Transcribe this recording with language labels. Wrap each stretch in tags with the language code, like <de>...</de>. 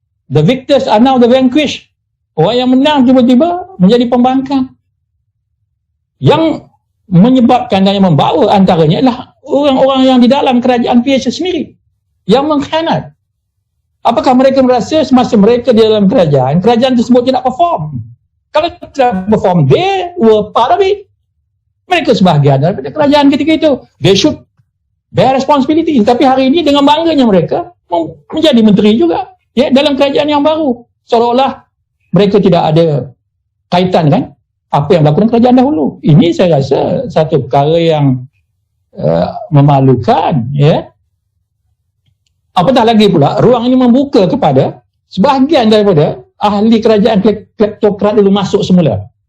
<en>The victors are now the vanquished.</en> <ms>Orang yang menang tiba-tiba menjadi pembangkang. Yang menyebabkan dan yang membawa antaranya adalah orang-orang yang di dalam kerajaan PH sendiri yang mengkhianat. Apakah mereka merasa semasa mereka di dalam kerajaan tersebut tidak perform? Kalau tidak</ms> <en>perform, they were part of it.</en> <ms>Mereka sebahagian daripada kerajaan ketika itu.</ms> <en>They should bear responsibility.</en> <ms>Tapi hari ini dengan bangganya mereka menjadi menteri juga, ya, dalam kerajaan yang baru. Seolah-olah mereka tidak ada kaitan kan apa yang dilakukan kerajaan dahulu. Ini saya rasa satu perkara yang memalukan, ya. Apatah lagi pula ruang ini membuka kepada sebahagian daripada ahli kerajaan kleptokrat dulu masuk semula.</ms>